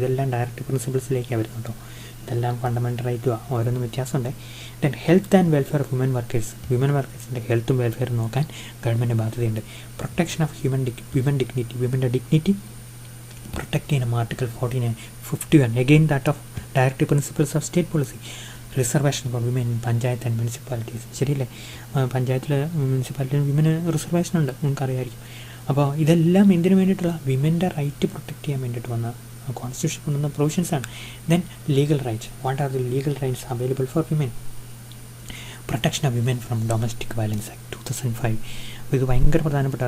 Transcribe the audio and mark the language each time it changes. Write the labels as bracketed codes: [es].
[ml] ഇതെല്ലാം ഡയറക്റ്റ് പ്രിൻസിപ്പിൾസിലേക്കാണ് വരുന്നത് കേട്ടോ. ഇതെല്ലാം ഫണ്ടമെൻ്റൽ റൈറ്റുമാണ്, ഓരോന്നും വ്യത്യാസമുണ്ട്. [en] then health and welfare of women [ml] വർക്കേഴ്സിൻ്റെ ഹെൽത്തും വെൽഫെയറും നോക്കാൻ ഗവൺമെൻറ് ബാധ്യതയുണ്ട്. Protection of women dignity [en] protected in Article 51. Again that of Directive Principles of State Policy. Reservation for women in panchayat and municipalities. [ml] ശരിയല്ലേ? പഞ്ചായത്തിലെ മുനിസിപ്പാലിറ്റിയിൽ വിമന് റിസർവേഷൻ ഉണ്ട്, നിങ്ങൾക്കറിയാമായിരിക്കും. അപ്പോൾ ഇതെല്ലാം എന്തിനു വേണ്ടിയിട്ടുള്ള വിമൻ്റെ റൈറ്റ് പ്രൊട്ടക്റ്റ് ചെയ്യാൻ വേണ്ടിയിട്ട് വന്ന കോൺസ്റ്റിറ്റ്യൂഷൻ കൊണ്ടുവന്ന പ്രൊവിഷൻസാണ്. [en] Then legal rights. What are the legal rights available for women? Protection of women from domestic violence act 2005. [ml] ഇത് ഭയങ്കര പ്രധാനപ്പെട്ട.